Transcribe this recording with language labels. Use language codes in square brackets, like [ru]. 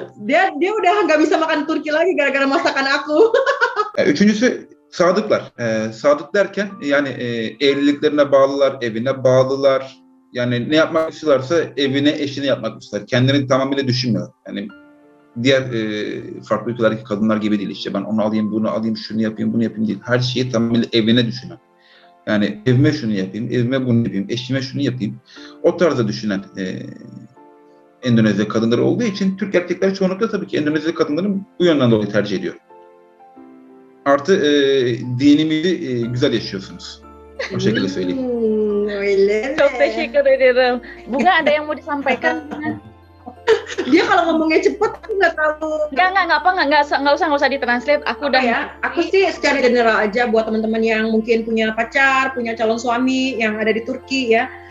[id] Dia udah nggak bisa makan Turki lagi gara-gara masakan aku. [tr] Üçüncüsü sadıklar. Sadık derken yani evliliklerine bağlılar, evine bağlılar. Yani ne yapmak istiyorlarsa evine, eşine yapmak istiyorlar. Kendilerini tamamıyla düşünmüyor. Yani diğer farklı ülkelerdeki kadınlar gibi değil. İşte ben onu alayım, bunu alayım, şunu yapayım, bunu yapayım değil. Her şeyi tamamıyla evine düşünen. Yani evime şunu yapayım, evime bunu yapayım, eşime şunu yapayım. O tarzda düşünen Endonezya kadınları olduğu için Türk erkekler çoğunlukla tabii ki Endonezya kadınların bu yönden dolayı tercih ediyor. Artı dinimizi güzel yaşıyorsunuz. O şekilde söyleyeyim. Öyle mi? Çok teşekkür ederim. [id] Bunga ada yang mau disampaikan? Dia kalau ngomongnya cepet aku nggak tahu. Nggak usah ditranslate. Aku udah Ya, aku sih secara general aja buat teman-teman yang mungkin punya pacar, punya calon suami yang ada di Turki ya.